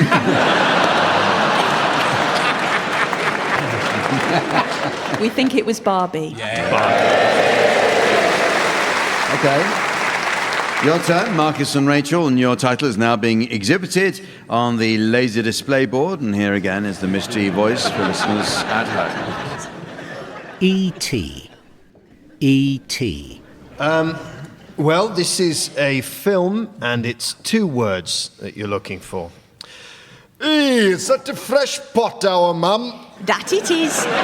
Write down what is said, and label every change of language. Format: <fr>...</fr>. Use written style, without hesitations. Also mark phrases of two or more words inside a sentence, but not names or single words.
<en>We think it was Barbie. Okay. Your turn, Marcus and Rachel, and your title is now being exhibited on the laser display board. And here again is the mystery voice for listeners at home. E.T. E.T. Well, this is a film, and it's two words that you're looking for. Hey, is that a fresh pot, our mum? That it is.</en>